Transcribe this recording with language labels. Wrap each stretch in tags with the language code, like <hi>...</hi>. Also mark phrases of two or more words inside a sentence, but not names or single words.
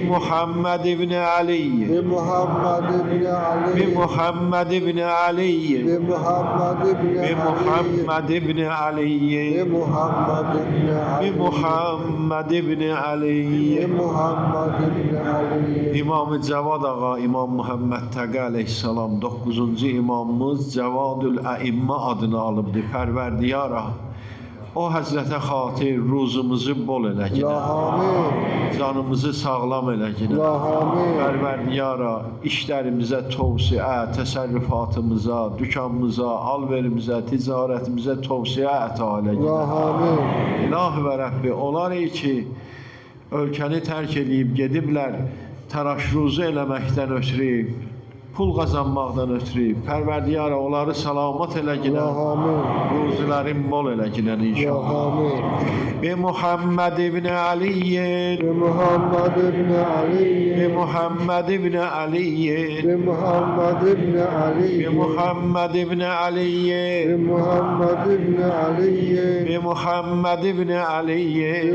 <ar>محمد بن علي, بمحمد بن علي بمحمد بن علي, بمحمد بن Bi علي محمد بن علي, بمحمد بن Bi علي محمد بن علي. بمحمد بن علي</ar> <az>İmam-ı Cəvad ağa, İmam Muhammed Təqi əleyhissalam 9-cu imamımız Cəvadül Əimmə adını alıbdı. Pərverdiyara, o Həzrətə xatir ruzumuzu bol elə</az> <ar>يا</ar> <az>ginə,</az> <ar>حميد</ar> <az>canımızı sağlam elə ginə.</az> <ar>يا حميد</ar> <az>Pərverdiyara, işlərimizə tövsiyə, təsərrüfatımıza, dükanımıza, alverimizə, ticarətimizə tövsiyə əta elə</az> <ar>يا</ar> <az>ginə.</az> <ar>حميد</ar> <az>İlahi və Rəbbi, onlar ki, ölkəni tərk edib gediblər, təraşruzu eləməkdən ötürü, pul qazanmaqdan ötürü, Pərverdiyara onları salamat elə</az> <ar>يا</ar> <az>ginə,</az> <ar>حميد</ar> <az>ruzilərin bol elə ginən</az> <ar>يا</ar> <az>inşallah.</az> <ar>حميد بمحمد بن علي, بمحمد بن Bi علي محمد بن علي, بمحمد بن علي بمحمد بن علي, بمحمد بن علي بمحمد بن علي,</ar>